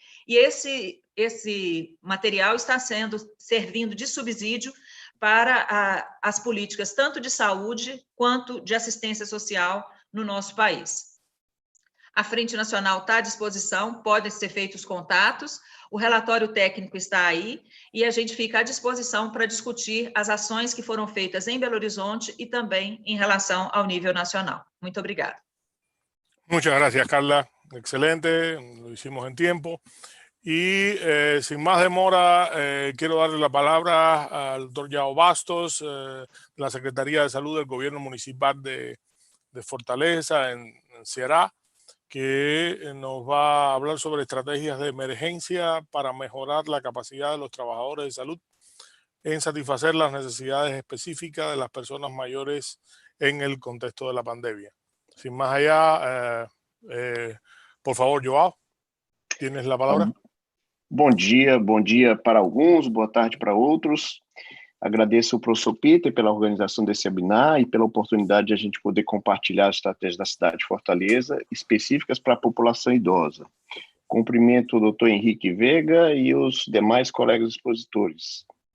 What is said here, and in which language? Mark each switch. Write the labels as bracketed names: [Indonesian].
[Portuguese] E esse material está servindo de subsídio para as políticas tanto de saúde quanto de assistência social no nosso país. A Frente Nacional está à disposição, podem ser feitos contatos, o relatório técnico está aí, e a gente fica à disposição para discutir as ações que foram feitas em Belo Horizonte e também em relação ao nível nacional. Muito obrigada. [Spanish] Muchas gracias, Carla. Excelente, lo hicimos en tiempo. Y sin más demora, quiero darle la palabra al doctor João Bastos, de la Secretaría de Salud del Gobierno Municipal de Fortaleza, en Ceará, que nos va a hablar sobre estrategias de emergencia para mejorar la capacidad de los trabajadores de salud en satisfacer las necesidades específicas de las personas mayores en el contexto de la pandemia. Sin más allá, por favor, João, tienes la palabra. [Portuguese] Bom dia para alguns, boa tarde para outros. Agradeço ao professor Peter pela organização desse webinar e pela oportunidade de a gente poder compartilhar as estratégias da cidade de Fortaleza específicas para a população idosa. Cumprimento o doutor Henrique Veiga e os demais colegas expositores.